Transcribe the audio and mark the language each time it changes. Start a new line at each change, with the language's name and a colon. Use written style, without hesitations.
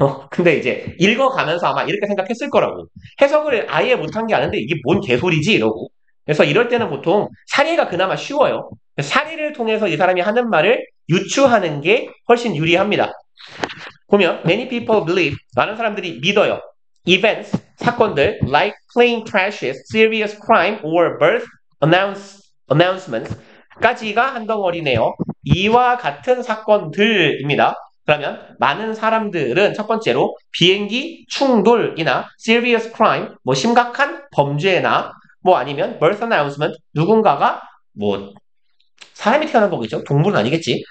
Korean: 근데 이제 읽어가면서 아마 이렇게 생각했을 거라고. 해석을 아예 못한 게 아는데 이게 뭔 개소리지 이러고. 그래서 이럴 때는 보통 사례가 그나마 쉬워요. 사례를 통해서 이 사람이 하는 말을 유추하는 게 훨씬 유리합니다. 보면
English: many people believe
Korean: 많은 사람들이 믿어요.
English: events
Korean: 사건들
English: like plane crashes, serious crime or birth announcements
Korean: 까지가 한 덩어리네요. 이와 같은 사건들입니다. 그러면 많은 사람들은 첫 번째로 비행기 충돌이나
English: serious crime,
Korean: 뭐 심각한 범죄나 뭐 아니면 birth announcement, 누군가가 뭐 사람이 태어난 거겠죠? 동물은 아니겠지.